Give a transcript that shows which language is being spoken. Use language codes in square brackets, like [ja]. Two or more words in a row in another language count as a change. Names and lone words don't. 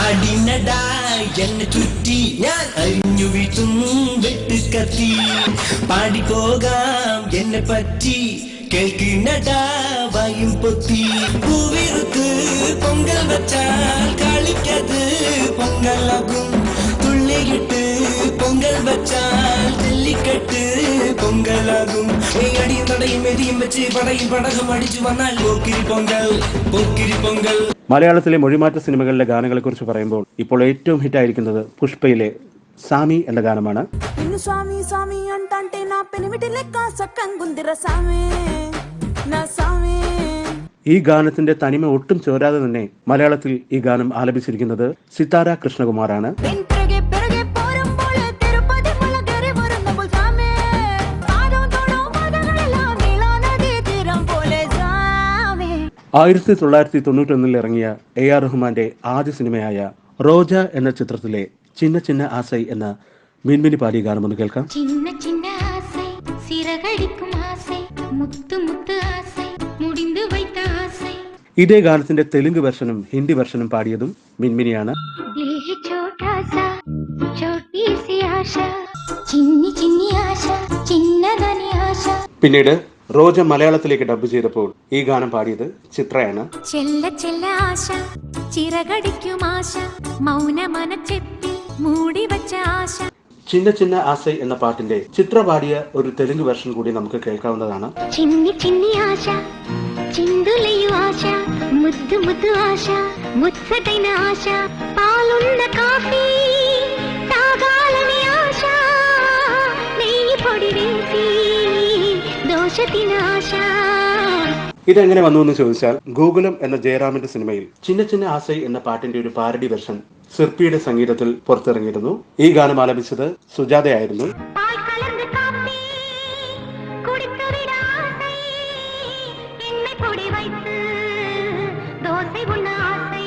[ta] அரிஞ்சு வீட்டும் வெட்டுக்கத்தி பாடிப்போகாம் என்னை பற்றி கேள்க்கிநடா வாயும் பொத்தி பூவிருத்து பொங்கல் வச்சால் களிக்கத்து பொங்கலாகும் துள்ளியிட்டு பொங்கல் வச்சால் ஜல்லிக்கட்டு பொங்கலாகும் அடியும் தடையும் எரியும் வெச்சு படையும் படகம் அடிச்சு வந்தால் போக்கிரி பொங்கல் போக்கிரி பொங்கல். [ml] മലയാളത്തിലെ മൊഴിമാറ്റ സിനിമകളിലെ ഗാനങ്ങളെ കുറിച്ച് പറയുമ്പോൾ ഇപ്പോൾ ഏറ്റവും ഹിറ്റായിരിക്കുന്നത് പുഷ്പയിലെ സാമി എന്ന ഗാനമാണ്. [te] స్వామి స్వామి అంటే నా పెనిమిటి లెక్క సక్కంగుందిర సామి నా సామి. [ml] ഈ ഗാനത്തിന്റെ തനിമ ഒട്ടും ചോരാതെ തന്നെ മലയാളത്തിൽ ഈ ഗാനം ആലപിച്ചിരിക്കുന്നത് സിതാര കൃഷ്ണകുമാറാണ്. ആയിരത്തി 1991 ഇറങ്ങിയ AR റഹ്മാന്റെ ആദ്യ സിനിമയായ റോജ എന്ന ചിത്രത്തിലെ ചിന്ന ചിന്ന ആസൈ എന്ന മിൻമിനി പാടിയ ഗാനം ഒന്ന് കേൾക്കാം. [ta] சின்ன சின்ன ஆசை சிறகடிக்கும் ஆசை முத்து முத்து ஆசை முடிந்து வைத்த ஆசை. [ml] ഇതേ ഗാനത്തിന്റെ തെലുങ്ക് വെർഷനും ഹിന്ദി വെർഷനും പാടിയതും മിൻമിനിയാണ്. [hi] दिल है छोटा सा छोटी सी आशा चिन्नी चिन्नी आशा चिन्नदनी आशा [ml] പിന്നീട് റോജ മലയാളത്തിലേക്ക് ഡബ് ചെയ്തപ്പോൾ ഈ ഗാനം പാടിയത് ചിത്രയാണ്. ചെല്ല ചെല്ല ആശ ചിറകടിക്കും ആശ മൗനമനച്ചെപ്പിൽ മൂടി വച്ച ആശ. ചിന്ന ചിന്ന ആസൈ എന്ന പാട്ടിന്റെ ചിത്ര പാടിയ ഒരു തെലുങ്ക് വെർഷൻ കൂടി നമുക്ക് കേൾക്കാവുന്നതാണ്. [te] చిన్ని చిన్ని ఆశ చిందులయు ఆశ ముద్దు ముద్దు ఆశ ముచ్చటైన ఆశ పాలున్న కాఫీ తాగాలని ఆశ నెయ్యి పొడి వేసి దోశ తిన ఆశ. [ml] ഇതെങ്ങനെ വന്നു എന്ന് ചോദിച്ചാൽ ഗോകുലം എന്ന ജയറാമിന്റെ സിനിമയിൽ ചിന്ന ചിന്ന ആസൈ എന്ന പാട്ടിന്റെ ഒരു പാരഡി വെർഷൻ സിർപ്പിയുടെ സംഗീതത്തിൽ പുറത്തിറങ്ങിയിരുന്നു. ഈ ഗാനം ആലപിച്ചത് സുജാതയായിരുന്നു. [ta] பால் கலர்ந்த காப்பி குடிச்சு விட ஆசை எண்ண பொடி வைத்து தோசை உண்ண ஆசை.